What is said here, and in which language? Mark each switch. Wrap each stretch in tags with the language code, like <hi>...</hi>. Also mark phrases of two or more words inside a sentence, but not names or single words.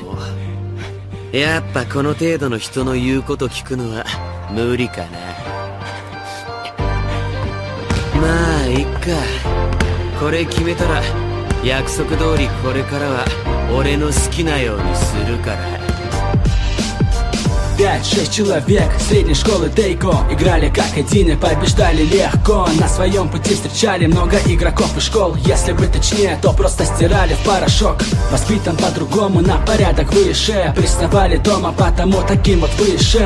<ja>やっぱこの程度の人の言うこと聞くのは無理かな。まあいっか。これ決めたら約束通りこれからは俺の好きなようにするから。</ja> <ru>5-6 человек средней школы Тейко играли как один и побеждали легко. На своем пути встречали много игроков и школ. Если быть точнее, то просто стирали в порошок. Воспитан по-другому, на порядок выше. Приставали дома, потому таким вот вышел.</ru>